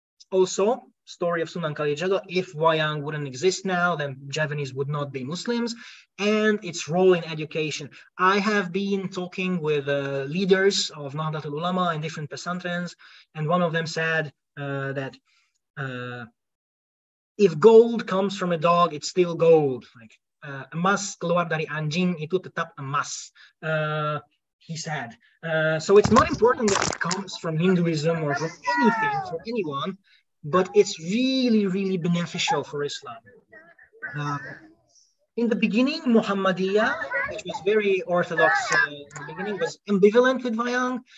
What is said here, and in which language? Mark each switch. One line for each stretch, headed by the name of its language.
English: Also, story of Sunan Kalijaga, if wayang wouldn't exist now, then Javanese would not be Muslims, and its role in education. I have been talking with leaders of Nahdlatul Ulama in different pesantrens, and one of them said that if gold comes from a dog, it's still gold.
Indonesian: Like emas keluar dari anjing itu tetap emas.
English: He said. So it's not important that it comes from Hinduism or from anything, for anyone, but it's really, really beneficial for Islam. In the beginning, Muhammadiyah, which was very orthodox in the beginning, was ambivalent with wayang.